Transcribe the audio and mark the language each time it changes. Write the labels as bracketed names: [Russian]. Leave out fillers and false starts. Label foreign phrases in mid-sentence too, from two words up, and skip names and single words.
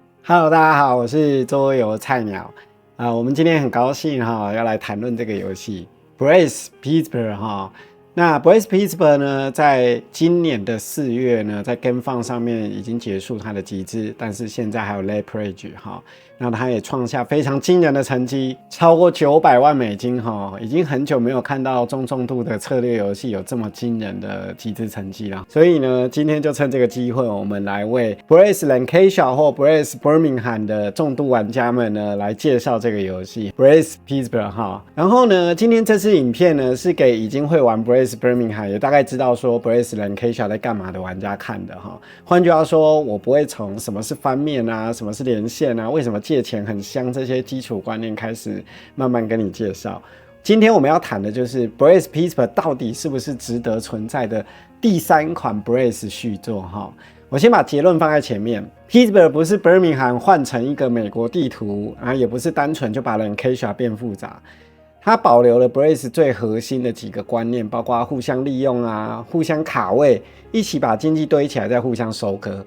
[Chinese] Hello， 大家好，我是桌遊菜鳥我們今天很高興要來談論這個遊戲 Brace Pittsburgh 那 Brace Pittsburgh 呢，在今年的4月呢，在 GameFound 上面已經結束它的集資，但是現在還有 [English] Late Pledge [Chinese] 那它也創下非常驚人的成績，超過900萬美金已經很久沒有看到中重度的策略遊戲有這麼驚人的集資成績了。所以呢，今天就趁這個機會，我們來為 Brace Lancashire 或 Brace Birmingham 的重度玩家們呢，來介紹這個遊戲 Brace Pittsburgh 然後呢，今天這支影片呢，是給已經會玩 Brace Birmingham 也大概知道說 Brace Lancashire 在幹嘛的玩家看的換句話說，我不會從什麼是翻面啊，什麼是連線啊，為什麼借錢很香這些基礎觀念開始慢慢跟你介紹。今天我們要談的就是 Brace Pittsburgh 到底是不是值得存在的第3款 Brace 續作我先把結論放在前面 Pittsburgh 不是 Birmingham 換成一個美國地圖也不是單純就把 Lancashire 變複雜，它保留了 Brace 最核心的幾個觀念，包括互相利用互相卡位，一起把經濟堆起來再互相收割。